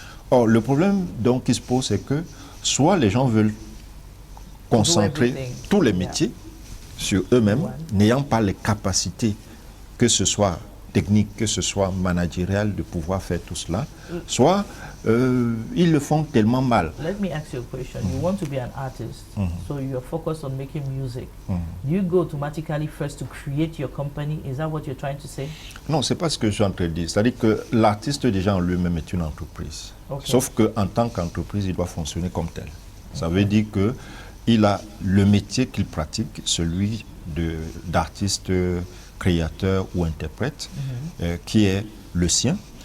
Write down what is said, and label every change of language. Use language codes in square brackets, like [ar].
[fr] Or, le problème donc qui se pose, c'est que soit les gens veulent concentrer tous les métiers sur eux-mêmes, n'ayant pas les capacités, que ce soit techniques, que ce soit managériales, de pouvoir faire tout cela, soit ils le font tellement mal. [en] Let me ask you a question. You want to be an artist, so you're focused on making music. Do you go automatically first to create your company? Is that what you're trying to say? [fr] Non, c'est pas ce que je suis en train de dire. C'est-à-dire que l'artiste déjà en lui-même est une entreprise. [en] Okay. [fr] Sauf qu'en tant qu'entreprise, il doit fonctionner comme tel. Ça veut dire qu'il a le métier qu'il pratique, celui d'artiste, créateur ou interprète, qui est le sien.